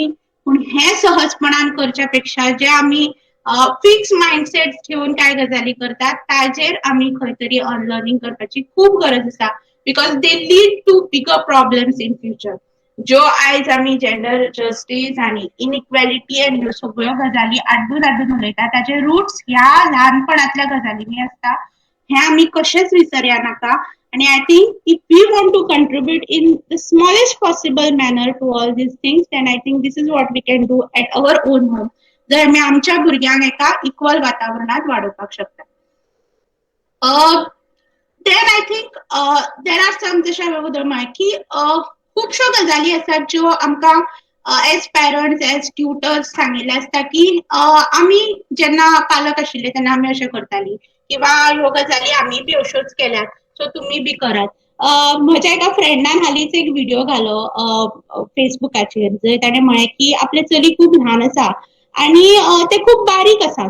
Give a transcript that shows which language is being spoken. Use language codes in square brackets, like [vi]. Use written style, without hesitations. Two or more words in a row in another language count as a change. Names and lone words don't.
[kok] पूण हे सहजपणान करच्या पेक्षा जे आमी [en] fixed mindset [kok] ठेवून काय गजाली करतात ताजेर आमी खंय तरी अनलर्निंग करपाची खूब गरज आसा. [en] because they lead to bigger problems in future. [kok] ज्यो आयज आमी [en] gender justice [kok] आनी इनइक्वेलिटी आनी ह्यो सगळ्यो गजाली आड्डून आड्डून उलयता ताचे रुट्स ह्या ल्हानपणांतल्या गजालींनी आसता. हे आमी कशेंच विसरया नाका. [en] And I think if we want to contribute in the smallest possible manner to all these things, then I think this is what we can do at our own home. [kok] जर आमी आमच्या भुरग्यांक एका इक्वल वातावरणात वाडोवपाक शकता. [en] then I think there are some [kok] जशें हांवें उलोवंक म्हळें की खुबश्यो गजाली आसात ज्यो आमकां [en] as parents, as tutors [kok] सांगिल्ले आसता की आमी जेन्ना पालक आशिल्ले तेन्ना आमी अशें करतालीं किंवा ह्यो गजाली आमी बी अश्योच केल्यात, सो तुमी बी करात. म्हज्या एका फ्रेंडान हालींच एक व्हिडिओ घालो फेसबुकाचेर, जंय ताणें म्हळें की आपलें चली खूब ल्हान आसा आनी तें खूब बारीक आसा.